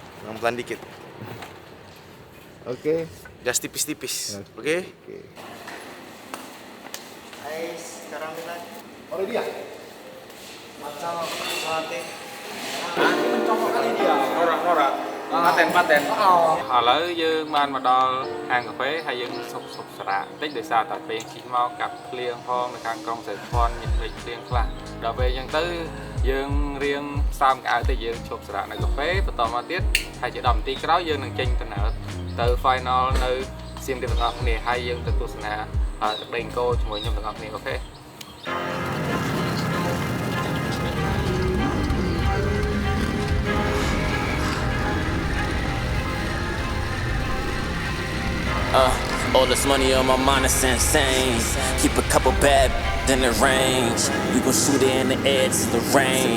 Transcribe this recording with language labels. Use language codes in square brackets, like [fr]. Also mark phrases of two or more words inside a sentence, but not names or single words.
[id] Pelan-pelan dikit, Oke. just tipis-tipis, oke? Oke. Hai, sekarang kita dia. [ms] Macam sate. [km] paten ឥឡូវយើងបានមកដល់ហាងកាហ្វេហើយយើងសុកសារៈបន្តិចដោយសារតែពេលជិះមកកាត់ភ្លៀងផងនៅខាងក្រុងសែនភ័ណ្ឌមានភ្លេចភ្លៀងខ្លះដល់ពេលអញ្ចឹងទៅយើងរៀងសើមកៅទៅយើងឈប់សារៈនៅកាហ្វេបន្តមកទៀតហើយជា10នាទីក្រោយយើងនឹងចេញដំណើរទៅ final នៅសៀមរាបទាំងអស់គ្នាហើយយើងទៅទស្សនាទឹកដីអង្គរជាមួយខ្ញុំទាំងអស់គ្នាអូខេ [en] All this money on my mind is insane. Keep a couple bad in the range. We gon' shoot it in the air to the rain.